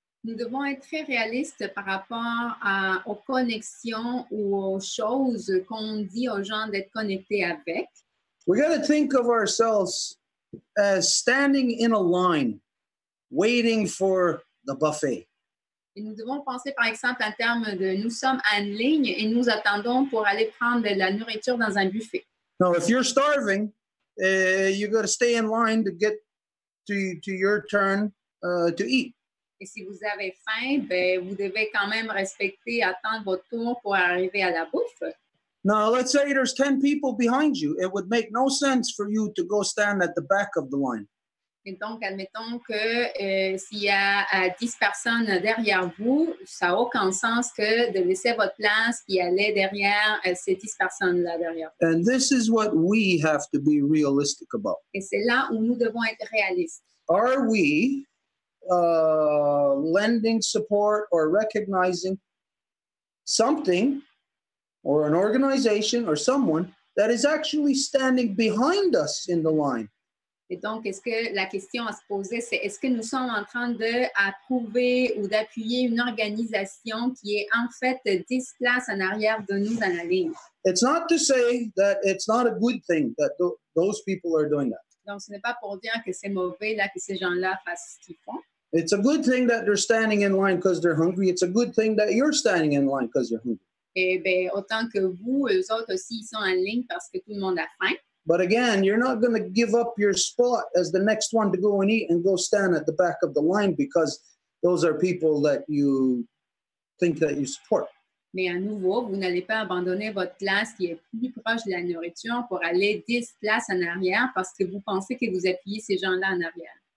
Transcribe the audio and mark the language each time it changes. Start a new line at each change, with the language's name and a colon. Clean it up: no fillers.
French: Nous devons être très réalistes par rapport aux connexions ou aux choses qu'on dit aux gens d'être connectés avec.
English: We got to think of ourselves as standing in a line, waiting for the buffet.
French: Et nous devons penser, par exemple, en termes de nous sommes en ligne et nous attendons pour aller prendre de la nourriture dans un buffet.
English: Now, if you're starving, you got to stay in line to get to your turn to eat.
French: Et si vous avez faim, ben, vous devez quand même respecter, attendre votre tour pour arriver à la bouffe.
English: Now, let's say there's 10 people behind you. It would make no sense for you to go stand at the back of the line.
French: Et donc, admettons que s'il y a 10 personnes derrière vous, ça n'a aucun sens que de laisser votre place et aller derrière ces 10 personnes-là derrière.
English: And this is what we have to be realistic about.
French: Et c'est là où nous devons être réalistes.
English: Are we lending support or recognizing something or an organization or someone that is actually standing behind us in the line?
French: Et donc, est-ce que la question à se poser, c'est est-ce que nous sommes en train d'approuver ou d'appuyer une organisation qui est en fait 10 places en arrière de nous dans la ligne?
English: It's not to say that it's not a good thing that those people are doing that.
French: Donc, ce n'est pas pour dire que c'est mauvais là, que ces gens-là fassent ce qu'ils font.
English: It's a good thing that they're standing in line because they're hungry. It's a good thing that you're standing in line because you're hungry.
French: Et bien, autant que vous, eux autres aussi, ils sont en ligne parce que tout le monde a faim.
English: But again, you're not going to give up your spot as the next one to go and eat and go stand at the back of the line because those are people that you think that you support.
French: Mais à nouveau, vous n'allez pas abandonner votre place qui est plus proche de la nourriture pour aller 10 places en arrière parce que vous pensez que vous appuyez ces gens-là en arrière.